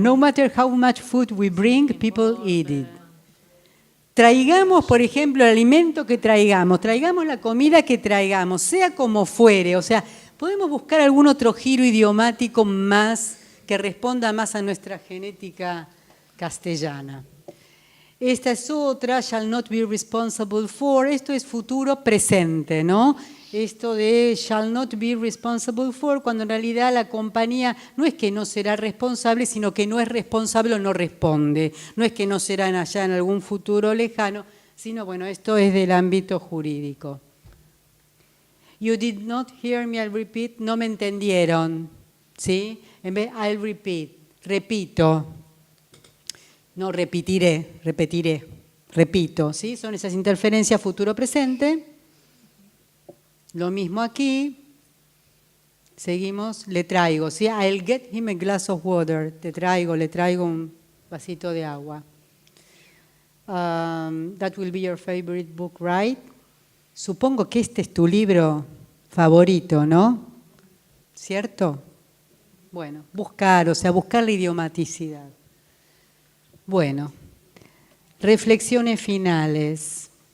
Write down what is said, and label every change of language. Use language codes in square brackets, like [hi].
[en] No matter how much food we bring, people eat it. [es] Traigamos, por ejemplo, el alimento que traigamos la comida que traigamos, sea como fuere. O sea, podemos buscar algún otro giro idiomático más que responda más a nuestra genética castellana. Esta es otra, [en] shall not be responsible for. [es] Esto es futuro presente, ¿no? Esto de [en] shall not be responsible for, [es] cuando en realidad la compañía no es que no será responsable, sino que no es responsable o no responde. No es que no será allá en algún futuro lejano, sino, bueno, esto es del ámbito jurídico. [en] You did not hear me, I'll repeat. [es] No me entendieron, ¿sí? En vez [en] I'll repeat, [es] repito. No, repetiré, repito, ¿sí? Son esas interferencias futuro-presente. Lo mismo aquí, seguimos, le traigo, ¿sí? [en] I'll get him a glass of water, [es] le traigo un vasito de agua. [en] That will be your favorite book, right? [es] Supongo que este es tu libro favorito, ¿no? ¿Cierto? Bueno, buscar la idiomaticidad. Bueno, reflexiones finales.